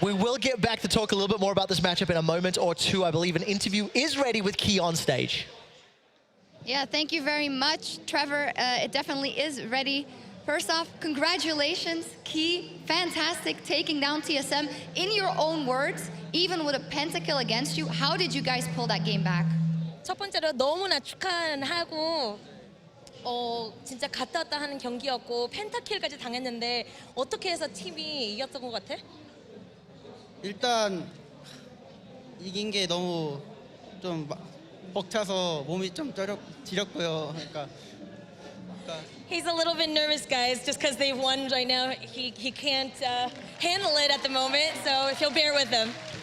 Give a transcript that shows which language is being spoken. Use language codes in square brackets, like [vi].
[en] We will get back to talk a little bit more about this matchup in a moment or two. I believe an interview is ready with Key on stage. Yeah, thank you very much, Trevor. It definitely is ready. First off, congratulations, Key. Fantastic taking down TSM. In your own words, even with a pentakill against you, how did you guys pull that game back? [ko] 첫 번째로 너무나 축하하고 진짜 갔다 왔다 하는 경기였고 펜타킬까지 당했는데 어떻게 해서 팀이 이겼던 것 같아? 일단 이긴 게 너무 좀 벅차서 몸이 좀 지렸고요. 그러니까 [en] He's a little bit nervous, guys, just because they've won right now. He can't handle it at the moment, so if you'll bear with him.